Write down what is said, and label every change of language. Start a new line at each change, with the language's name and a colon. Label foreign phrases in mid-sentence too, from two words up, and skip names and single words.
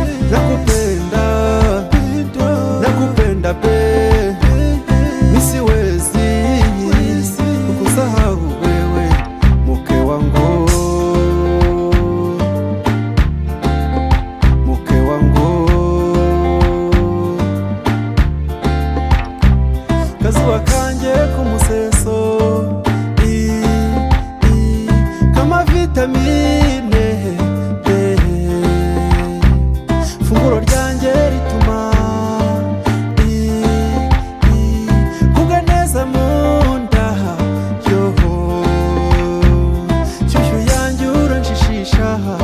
Swahili: nakupenda, nakupenda pe, nisiwezi kukusahau wewe, mke wangu, mke wangu.
Rundi: Kazuba kanje kumuseso kama vitamine B, funguro ryanje rituma kugwa neza munda yoho, shushu yanje uranshishisha